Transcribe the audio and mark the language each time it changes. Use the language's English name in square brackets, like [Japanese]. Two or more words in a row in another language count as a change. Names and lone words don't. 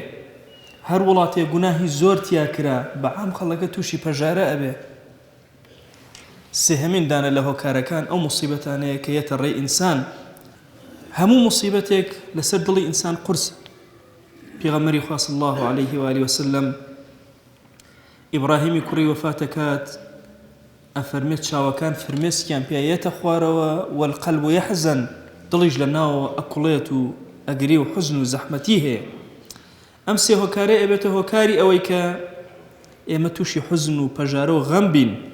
[Central Kurdish] هەر وڵاتێک گوناهی زۆر تیا کرا بەعام خەڵکەکە تووشی پەژارە ئەبێ. سێهەمین دانە لە هۆکارەکان ئەو موسیبەتانەیە کە یەتە ڕێی ئینسان. هەموو موسیبەتێک لەسەر دڵی ئینسان قورس. پێغەمبەری خوا [Arabic] صلی الله عليه وآله وسلم [Central Kurdish] ئیبراهیمی کوڕی وەفاتەکات ئەفەرمێت چاوەکان فرمێسکیان پێیەتە خوارەوە [Arabic] والقەلب یەحزن، [Central Kurdish] دڵیش لە ناوە ئەکوڵێت و ئەگری و حوزن و زەحمەتی هەیە. ئەم سێ هۆکارە ئەبێتە هۆکاری ئەوەی کە ئێمە تووشی حوزن و پەژارە و غەم بین.